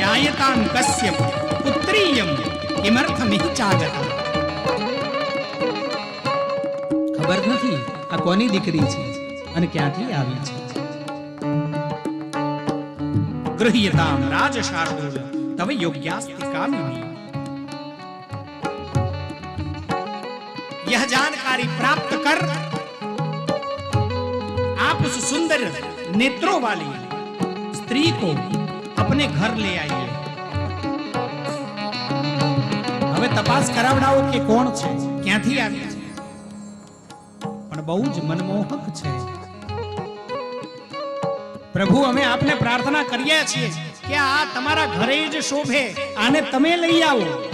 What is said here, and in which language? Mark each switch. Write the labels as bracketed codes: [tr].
[sa] યાયતાન કસ્ય પુત્રીયમ કિમર્થમિહ ચાજતા. [gu] ખબર નથી આ કોની દીકરી છે અને ક્યાંથી આવી છે. [sa] ગૃહ્યતામ રાજશાર્દૂલ તવ યોગ્યાસ્તિ કામિની. [hi] यह जानकारी प्राप्त कर आप उस सुंदर नेत्रों वाली स्त्री को अपने घर ले आइए. [gu] હવે તપાસ કરાવડાવો કે કોણ છે, ક્યાંથી આવી છે. પણ બહુ જ મનમોહક છે. પ્રભુ, અમે આપને પ્રાર્થના કરીએ છીએ કે આ તમારા ઘરે જ શોભે, આને તમે લઈ આવો.